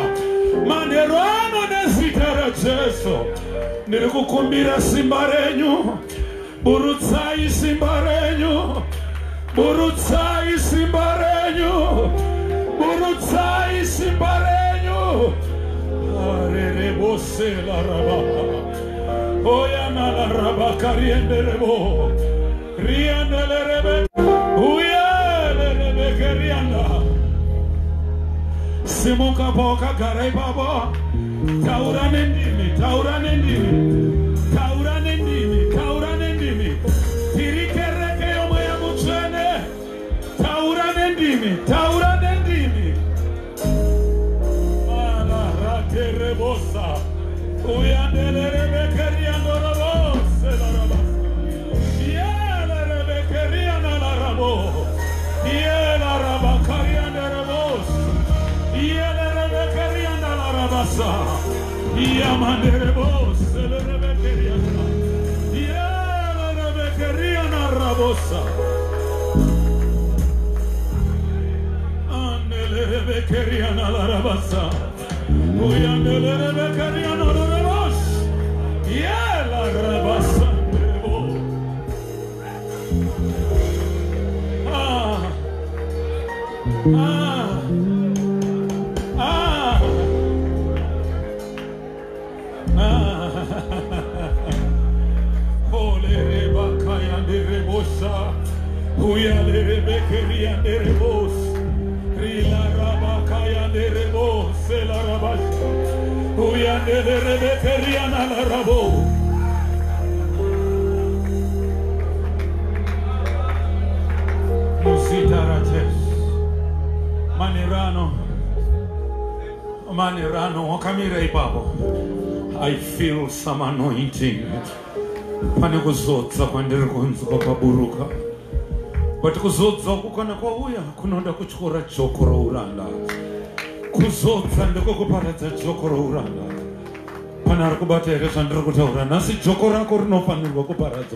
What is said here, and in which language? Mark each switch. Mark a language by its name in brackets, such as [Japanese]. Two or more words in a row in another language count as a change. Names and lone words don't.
[Shona] Manheru ano nezita raJesu. Ndiri kukumbira simba renyu. Burutsai simba renyu. Burutsai simba renyu. Burutsai simba renyu. Arere bose la raba. Oya na la raba kariende rebo. Riende le rebe. Uya le rebe karianda. Simuka boka garai Baba. Taura nendimi, taura nendimi. Taura nendimi, taura nendimi. Tirikereke yomo ya muchene. Taura nendimi, taura nendimi. Ala rate rebosa. Uyandele rebeke riando rabose la rabasa. Yele rebeke rianda la rabo. Yele rabaka rianda rabos. Yele rebeke rianda la rabasa. Yamande rebose le rebeke rianda. Yele rebeke rianda rabosa. Andele rebeke rianda la rabasa. Uyandele rebeke rianda la rabos. Yele rabasa rebo. Ah. Ah. Ah. Ole rebaka yande rebosa. Uyale rebeke riande rebos. Rila rabaka yande rebos. La rabasa. Uyande rebeke riana la rabo. Musita rajes. Manirano, wakamira ipapo. [English] I feel some anointing. [Shona] Pane kuzodza kwandiri kunzwa paburuka. But kuzodza kukana kwa uya kunoda kuchukura joko rouranda. Kuzodza ndiko kuparadza joko rouranda. Pane ari kubata ere zvandiri kutaura nhasi joko rako rinofanirwa kuparadzwa.